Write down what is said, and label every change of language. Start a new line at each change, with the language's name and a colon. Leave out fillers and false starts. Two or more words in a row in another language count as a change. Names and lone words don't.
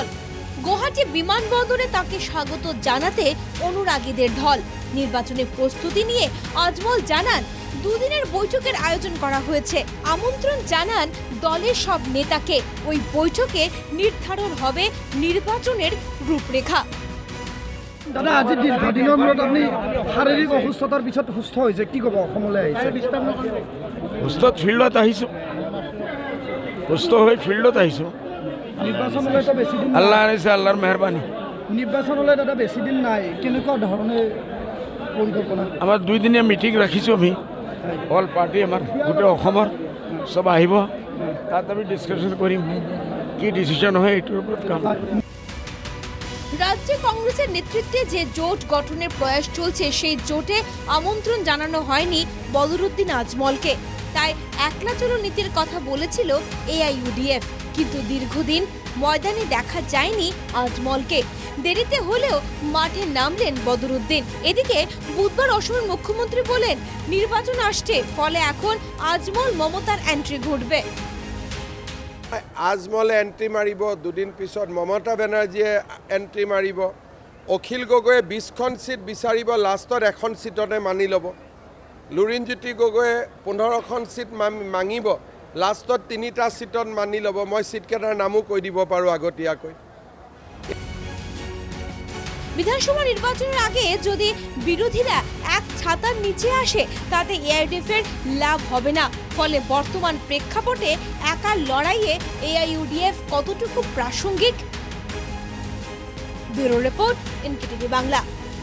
Bangla: গুয়াহাটি বিমানবন্দরে তাকে স্বাগত জানাতে অনুরাগীদের ঢল। নির্বাচনের প্রস্তুতি নিয়ে আজমল জানান, দুদিনের বৈঠকের আয়োজন করা হয়েছে। আমন্ত্রণ জানান দলের সব নেতাকে। ওই বৈঠকে নির্ধারণ হবে নির্বাচনের রূপরেখা।
Assamese: দাদা, আজি দীৰ্ঘদিনৰ মূৰত আপুনি শাৰীৰিক অসুস্থতাৰ পিছত সুস্থ হৈছে, কি ক'ব? অসমলৈ আহিছে সুস্থ ফিল্ডত আহিছোঁ, সুস্থ হৈ ফিল্ডত আহিছোঁ। নিৰ্বাচনলৈ তো বেছি দিন আল্লাহ আনিছে, আল্লাহৰ মেহৰবানী। নিৰ্বাচনলৈ দাদা বেছি দিন নাই, কেনেকুৱা ধৰণে পৰিকল্পনা? আমাৰ 2 দিনীয়া মিটিং ৰাখিছোঁ আমি,
English: all party
Assamese: আমাৰ গোটেই অসমৰ চব আহিব, তাত আমি ডিছকাশ্যন কৰিম, কি ডিচিশ্যন হয় এইটোৰ ওপৰত কাম।
Bangla: রাজ্যে কংগ্রেসের নেতৃত্বে যে জোট গঠনের প্রয়াস চলছে, সেই জোটে আমন্ত্রণ জানানো হয়নি বদরুদ্দিন আজমলকে। তাই একলা চলো নীতির কথা বলেছিল এআইইউডিএফ, কিন্তু দীর্ঘদিন ময়দানে দেখা যায়নি আজমলকে। দেরিতে হলেও মাঠে নামলেন বদরুদ্দিন। এদিকে বুধবার অসমের মুখ্যমন্ত্রী বলেন, নির্বাচন আসছে, ফলে এখন আজমল মমতার এন্ট্রি ঘটবে।
Assamese: আজমলে এন্ট্ৰি মাৰিব, দুদিন পিছত মমতা বেনাৰ্জীয়ে এন্ট্ৰি মাৰিব, অখিল গগৈয়ে 20খন চিট বিচাৰিব, লাষ্টত এখন চিটতে মানি ল'ব, লুৰিণজ্যোতি গগৈয়ে 15খন চিট মাঙিব, লাষ্টত 3টা চিটত মানি ল'ব। মই চিটকেইটাৰ নামো কৈ দিব পাৰোঁ আগতীয়াকৈ।
Bangla: বিধানসভা নির্বাচনের আগে যদি বিরোধীরা এক ছাতার নিচে আসে, তাতে এআইইউডিএফ এর লাভ হবে না। ফলে বর্তমান প্রেক্ষাপটে একা লড়াইয়ে এআইইউডিএফ কতটুকু প্রাসঙ্গিক?
English: bureau report,
Bangla: এনকেটিভি বাংলা।